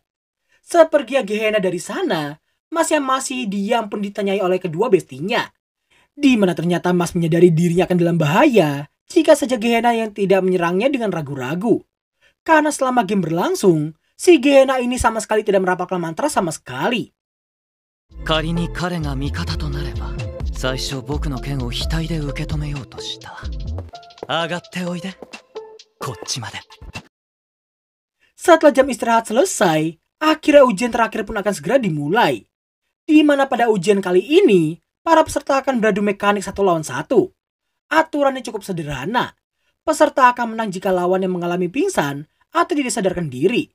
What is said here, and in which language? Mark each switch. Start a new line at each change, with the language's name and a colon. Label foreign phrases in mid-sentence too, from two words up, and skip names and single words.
Indonesian: Seperginya Gehenna dari sana, Mas yang masih diam pun ditanyai oleh kedua bestinya. Di mana ternyata Mas menyadari dirinya akan dalam bahaya jika saja Gehenna yang tidak menyerangnya dengan ragu-ragu. Karena selama game berlangsung, si Gehenna ini sama sekali tidak merapalkan mantra sama sekali.
Japanese: 仮に彼が味方となれば、最初僕の剣を額で受け止めようとした。上がっておいで。こっちまで。
Indonesian: Setelah jam istirahat selesai, akhirnya ujian terakhir pun akan segera dimulai. Di mana pada ujian kali ini, para peserta akan beradu mekanik 1 lawan 1. Aturannya cukup sederhana. Peserta akan menang jika lawan yang mengalami pingsan atau tidak sadarkan diri.